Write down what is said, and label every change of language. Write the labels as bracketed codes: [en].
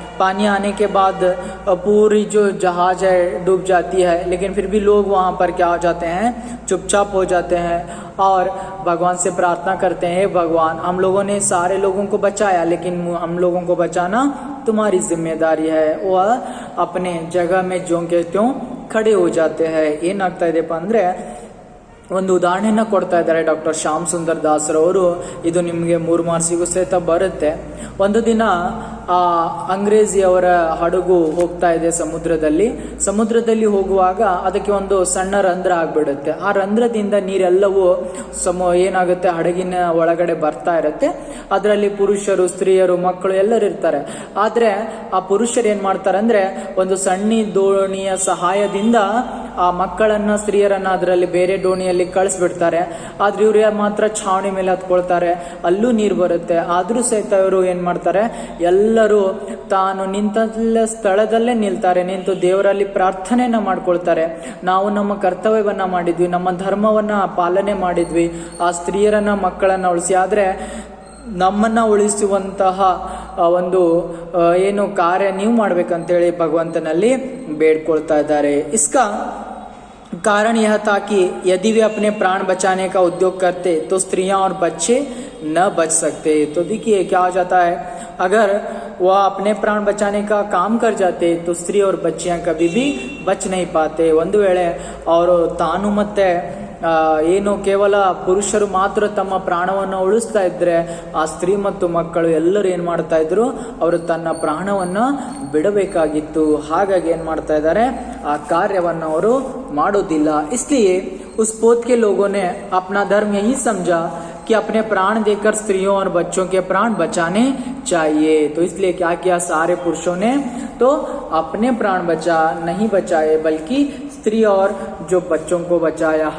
[hi] पानी आने के बाद पूरी जो जहाज है डूब जाती है, लेकिन फिर भी लोग वहां पर क्या हो जाते हैं, चुपचाप हो जाते हैं और भगवान से प्रार्थना करते हैं, भगवान हम लोगों ने सारे लोगों को बचाया, लेकिन हम लोगों को बचाना तुम्हारी जिम्मेदारी है। वह अपने जगह में ज्यों के त्यों खड़े हो जाते हैं। [kn] ಏನಾಗ್ತಾ ಇದೆಪ್ಪ ಅಂದ್ರೆ ಒಂದು ಉದಾಹರಣೆಯನ್ನ ಕೊಡ್ತಾ ಇದ್ದಾರೆ ಡಾಕ್ಟರ್ ಶ್ಯಾಮ್ ಸುಂದರ್ ದಾಸರವರು. ಇದು ನಿಮಗೆ 3 ಮಾರ್ಕ್ಸಿಗೂ ಸಹಿತ ಬರುತ್ತೆ. ಒಂದು ದಿನ ಅಂಗ್ರೇಜಿಯವರ ಹಡಗು ಹೋಗ್ತಾ ಇದೆ ಸಮುದ್ರದಲ್ಲಿ ಹೋಗುವಾಗ ಅದಕ್ಕೆ ಒಂದು ಸಣ್ಣ ರಂಧ್ರ ಆಗ್ಬಿಡುತ್ತೆ. ಆ ರಂಧ್ರದಿಂದ ನೀರೆಲ್ಲವೂ ಏನಾಗುತ್ತೆ, ಹಡಗಿನ ಒಳಗಡೆ ಬರ್ತಾ ಇರುತ್ತೆ. ಅದರಲ್ಲಿ ಪುರುಷರು, ಸ್ತ್ರೀಯರು, ಮಕ್ಕಳು ಎಲ್ಲರೂ ಇರ್ತಾರೆ. ಆದ್ರೆ ಆ ಪುರುಷರು ಏನ್ ಮಾಡ್ತಾರೆ ಅಂದ್ರೆ ಒಂದು ಸಣ್ಣ ದೋಣಿಯ ಸಹಾಯದಿಂದ ಆ ಮಕ್ಕಳನ್ನ, ಸ್ತ್ರೀಯರನ್ನ ಅದರಲ್ಲಿ ಬೇರೆ ದೋಣಿಯಲ್ಲಿ ಕಳಿಸ್ಬಿಡ್ತಾರೆ. ಆದ್ರೆ ಇವ್ರು ಮಾತ್ರ ಛಾವಣಿ ಮೇಲೆ ಹತ್ಕೊಳ್ತಾರೆ, ಅಲ್ಲೂ ನೀರು ಬರುತ್ತೆ. ಆದ್ರೂ ಸಹಿತ ಇವರು ಏನ್ ಮಾಡ್ತಾರೆ, ಎಲ್ಲರೂ ತಾನು ನಿಂತ ಸ್ಥಳದಲ್ಲೇ ನಿಂತು ದೇವರಲ್ಲಿ ಪ್ರಾರ್ಥನೆಯನ್ನ ಮಾಡ್ಕೊಳ್ತಾರೆ. ನಾವು ನಮ್ಮ ಕರ್ತವ್ಯವನ್ನ ಮಾಡಿದ್ವಿ, ನಮ್ಮ ಧರ್ಮವನ್ನ ಪಾಲನೆ ಮಾಡಿದ್ವಿ, ಆ ಸ್ತ್ರೀಯರನ್ನ ಮಕ್ಕಳನ್ನ ಉಳಿಸಿ. ಆದ್ರೆ ನಮ್ಮನ್ನ ಉಳಿಸುವಂತಹ ಒಂದು ಏನು ಕಾರ್ಯ ನೀವು ಮಾಡ್ಬೇಕಂತೇಳಿ ಭಗವಂತನಲ್ಲಿ ಬೇಡ್ಕೊಳ್ತಾ ಇದ್ದಾರೆ. [hi] ಇಸ್ಕಾ कारण यह था कि यदि वे अपने प्राण बचाने का उद्योग करते तो स्त्रियां और बच्चे न बच सकते. तो देखिए क्या हो जाता है, अगर वह अपने प्राण बचाने का काम कर जाते तो स्त्री और बच्चियां कभी भी बच नहीं पाते. [kn] ಒಂದು ವೇಳೆ ಅವರು ತಾನು ಮತ್ತೆ ಏನು ಕೇವಲ ಪುರುಷರು ಮಾತ್ರ ತಮ್ಮ ಪ್ರಾಣವನ್ನು ಉಳಿಸ್ತಾ ಇದ್ರೆ ಆ ಸ್ತ್ರೀ ಮತ್ತು ಮಕ್ಕಳು ಎಲ್ಲರೂ ಏನ್ ಮಾಡ್ತಾ ಇದ್ರು, ಅವರು ತನ್ನ ಪ್ರಾಣವನ್ನ ಬಿಡಬೇಕಾಗಿತ್ತು. ಹಾಗಾಗಿ ಏನ್ ಮಾಡ್ತಾ ಇದ್ದಾರೆ, ಆ ಕಾರ್ಯವನ್ನು ಅವರು ಮಾಡೋದಿಲ್ಲ. [hi] इसलिए उस पोत के लोगों ने अपना धर्म यही समझा कि अपने प्राण देकर स्त्रियों और बच्चों के प्राण बचाने चाहिए. तो इसलिए क्या किया, सारे पुरुषों ने तो अपने प्राण नहीं बचाए, बल्कि स्त्री और जो बच्चों को बचाया.